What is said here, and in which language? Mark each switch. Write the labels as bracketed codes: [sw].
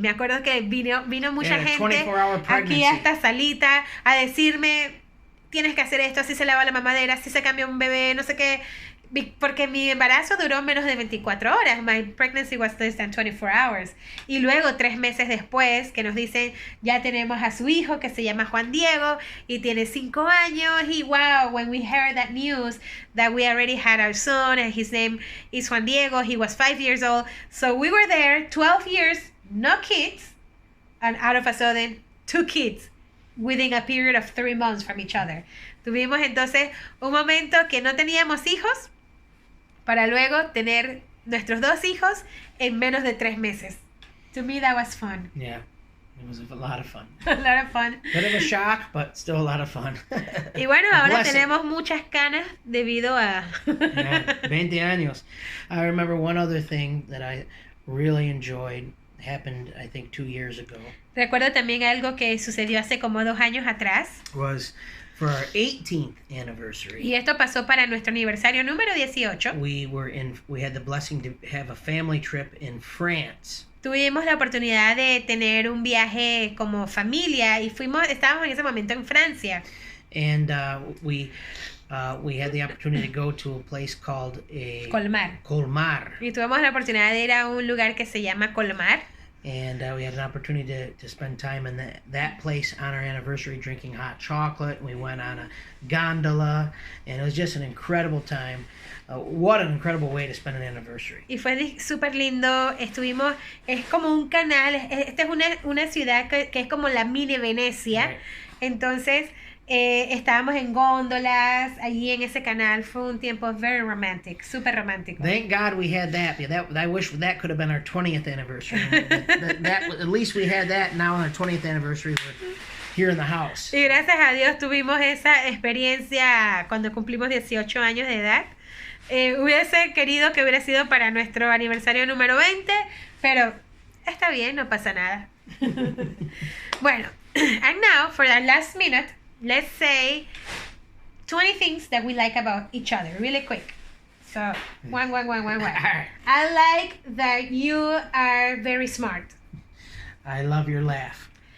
[es] Me acuerdo que vino mucha gente aquí a esta salita a decirme, tienes que hacer esto, así se lava la mamadera, así se cambia un bebé, no sé qué. Porque mi embarazo duró menos de 24 horas. [en] My pregnancy was less than 24 hours. [es] Y luego 3 meses después que nos dicen, ya tenemos a su hijo que se llama Juan Diego y tiene 5 años. [en] Y wow, when we heard that news that we already had our son and his name is Juan Diego, he was 5 years old. So we were there 12 years, no kids, and out of a sudden 2 kids within a period of 3 months from each other. [es] Tuvimos entonces un momento que no teníamos hijos para luego tener nuestros 2 hijos en menos de 3 meses. [en] To me, that was fun. Yeah, it was a lot of fun. A lot of fun. Bit of a shock, but still a lot of fun. [es] Y bueno, ahora tenemos muchas canas debido a... Yeah, 20 años. [en] I remember one other thing that I really enjoyed happened, I think, 2 years ago. [es] Recuerdo también algo que sucedió hace como 2 años atrás. [en] Was for our 18th anniversary. [es] Y esto pasó para nuestro aniversario número 18. [en] We had the blessing to have a family trip in France. [es] Tuvimos la oportunidad de tener un viaje como familia y estábamos en ese momento en Francia. [en] And we had the opportunity to go to a place called Colmar. [es] Y tuvimos la oportunidad de ir a un lugar que se llama Colmar. [en] And we had an opportunity to spend time in that place on our anniversary drinking hot chocolate. We went on a gondola, and it was just an incredible time. What an incredible way to spend an anniversary. [es] Y fue súper lindo. Estuvimos, es como un canal. Esta es una ciudad que es como la mini Venecia. Right. Entonces, estábamos en góndolas allí en ese canal. Fue un tiempo [en] very romantic, [es] súper romántico. [en] Thank God we had that. I wish that could have been our 20th anniversary. At least we had that. Now on our 20th anniversary, we're here in the house. [es] Y gracias a Dios tuvimos esa experiencia cuando cumplimos 18 años de edad. Hubiese querido que hubiera sido para nuestro aniversario número 20, pero está bien, no pasa nada. [en] Bueno, and now for our last minute, let's say 20 things that we like about each other, really quick. So, one. I like that you are very smart. I love your laugh.